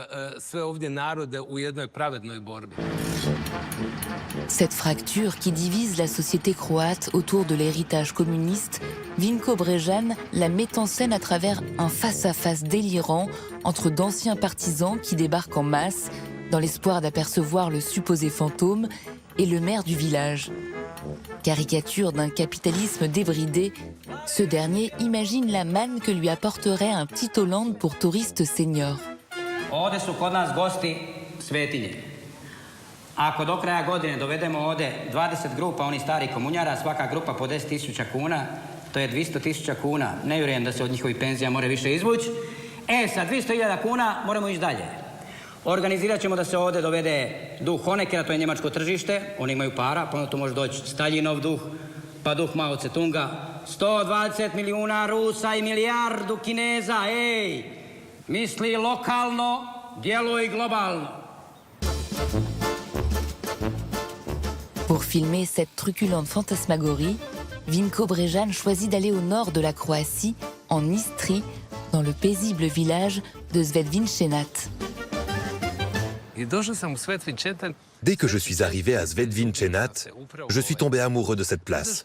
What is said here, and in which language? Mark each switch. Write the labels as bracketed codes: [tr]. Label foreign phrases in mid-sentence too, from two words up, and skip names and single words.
[fr] Cette fracture qui divise la société croate autour de l'héritage communiste, Vinko Brežan la met en scène à travers un face-à-face délirant entre d'anciens partisans qui débarquent en masse dans l'espoir d'apercevoir le supposé fantôme et le maire du village. Caricature d'un capitalisme débridé, ce dernier imagine la manne que lui apporterait un petit Hollande pour touristes seniors. [hr] Ovde su kod nas gosti svetinje. Ako do kraja godine dovedemo ovde 20 grupa onih starih komunjara, svaka grupa po 10.000 kuna, to je 200.000 kuna. Ne vjerujem da se od njihovih penzija more više izvući. Sa 200.000 kuna moramo ići dalje. Organizirat ćemo da se ovde dovede duh Honeckera, to je njemačko tržište, oni imaju para, pa onda tu može doći Staljinov duh, pa duh Mao Tse-tunga, 120 milijuna Rusa i milijardu Kineza, misli lokalno, djeluj globalno. [fr] Pour filmer cette truculente fantasmagorie, Vinko Brežan choisit d'aller au nord de la Croatie, en Istrie, dans le paisible village de Svetvinčenat. Dès que je suis arrivé à Svetvinčenat, je suis tombé amoureux de cette place.